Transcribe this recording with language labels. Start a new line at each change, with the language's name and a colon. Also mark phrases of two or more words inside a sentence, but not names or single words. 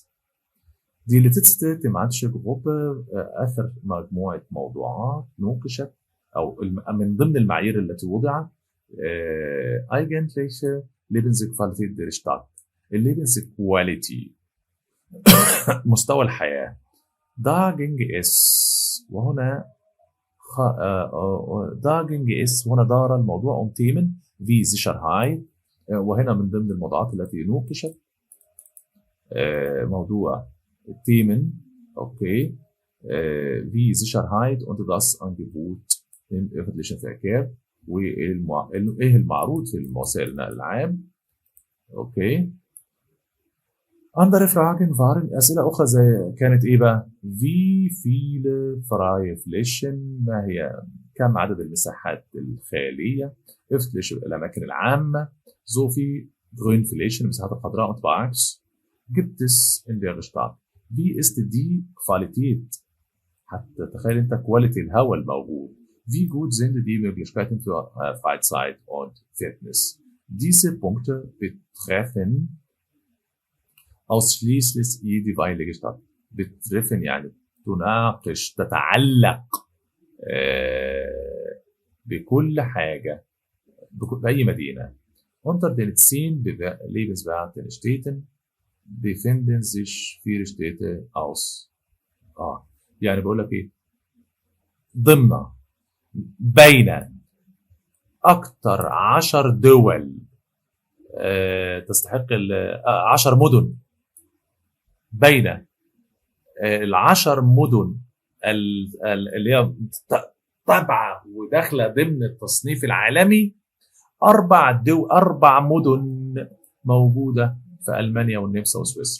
German: Die letzte Gruppe
Arabic: أثر مجموعة موضوعات نوقشت أو من ضمن المعايير التي وضعت
German: eigentliche Lebensqualität der Stadt،
Arabic: Lebensquality مستوى الحياة.
German: Da ging es وهنا da ging es
Arabic: وهنا دار الموضوع
German: Themen wie Sicherheit
Arabic: وهنا من ضمن الموضوعات التي نوقشت موضوع
German: Themen okay wie Sicherheit und das Angebot im öffentlichen Verkehr
Arabic: وإيه المعروض في وسائل النقل العام.
German: Okay. Andere Fragen waren
Arabic: أسئلة أخرى زي كانت إيه بقى؟
German: Wie viele freie Flächen؟
Arabic: ما هي كم عدد المساحات الخالية؟ öffentliche الأماكن العامة.
German: So viel Grünflächen
Arabic: المساحات الخضراء
German: und Parks gibt es in der Stadt. Wie ist die Qualität؟
Arabic: حتى تخيل أنت Quality الهواء الموجود.
German: Wie gut sind die Möglichkeiten für Freizeit und Fitness? Diese Punkte betreffen ausschließlich jeweilige Stadt.
Arabic: betreffen يعني تناقش تتعلق بكل حاجة بأي مدينة.
German: Unter den 10 lebenswerten Städten befinden sich 4 Städte aus.
Arabic: يعني بقول لك ايه؟ ضمن بين أكثر 10 دول تستحق 10 مدن بين ال10 مدن اللي هي تابعة وداخلة ضمن التصنيف العالمي 4 مدن موجودة في ألمانيا والنمسا وسويسرا.